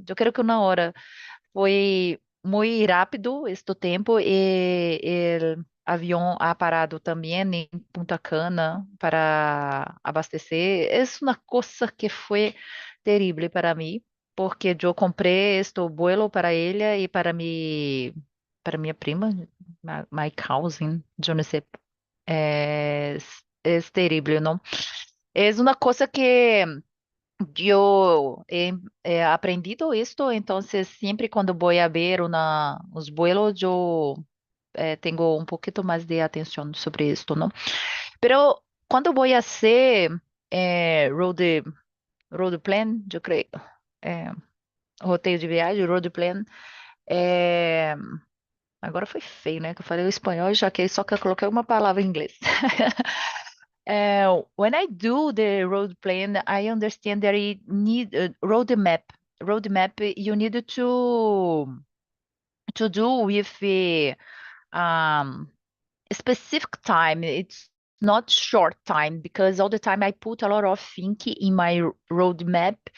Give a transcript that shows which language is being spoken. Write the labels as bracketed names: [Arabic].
[Portuguese] Eu creio que uma hora foi muito rápido este tempo e o avião ha parado também em Punta Cana para abastecer. É uma coisa que foi terrível para mim, porque eu comprei este vuelo para ela e para minha prima, [English] my cousin, [Portuguese] eu não sei. É, é terrível, não? É uma coisa que [Spanish] yo he aprendido esto, entonces siempre cuando voy a ver los vuelos, yo tengo un poquito más de atención sobre esto, ¿no? Pero cuando voy a hacer road plan, yo creo, [Portuguese] eh, roteiro de viagem, road plan, eh, agora foi feio, né? Que eu falei o espanhol, já que só que eu coloquei uma palavra em inglês. [English] When I do the road plan, I understand that I need a road map. Road map you need to do with um, a specific time. It's not short time because all the time I put a lot of thinking in my road map